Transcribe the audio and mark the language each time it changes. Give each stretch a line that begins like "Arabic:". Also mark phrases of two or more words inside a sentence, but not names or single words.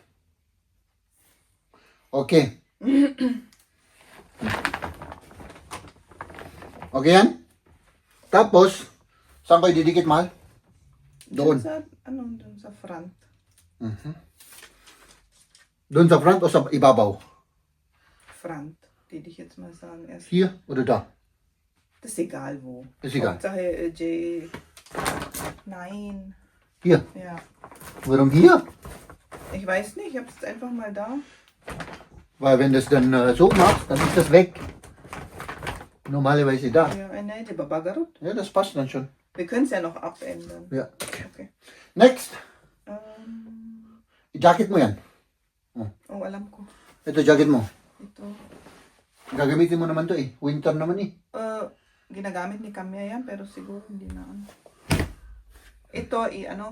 Filipino: Okay. Okay yan? Tapos, saan kayo didikit, mahal? Doon. Sa, doon sa front. Doon sa front o sa ibabaw? Front. Didikit mo sa S. Here o da?
German: Das ist egal wo. Ist egal. Hauptsache J. Nein. Hier. Ja. Warum hier? Ich weiß nicht, ich habe es einfach mal da. Weil wenn das dann so machst, dann ist das weg. Normalerweise da. Ja, nein, die Babagarut. Ja, das passt dann schon. Wir können es ja noch abändern. Ja. Okay.
Filipino: Next. Um, Jacket mo yan. oh, alam ko. Ito jacket mo. Ito. Gagamitin mo naman to eh. Winter naman eh. Ginagamit ni Kamya yan, pero siguro hindi na ano. Ito, ano,